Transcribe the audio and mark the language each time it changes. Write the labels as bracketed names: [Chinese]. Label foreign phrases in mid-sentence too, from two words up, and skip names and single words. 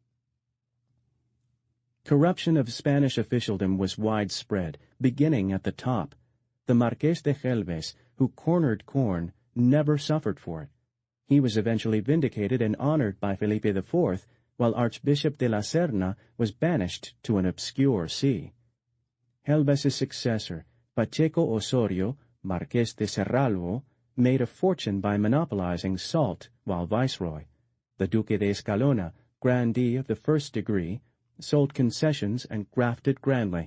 [English] Corruption of Spanish officialdom was widespread, beginning at the top. The Marqués de Gelbes, who cornered corn, never suffered for it. He was eventually vindicated and honored by Felipe IV, while Archbishop de la Serna was banished to an obscure see. Gelbes' successor, Pacheco Osorio, Marqués de Serralvo, made a fortune by monopolizing salt while viceroy. The Duque de Escalona, grandee of the first degree, sold concessions and grafted grandly.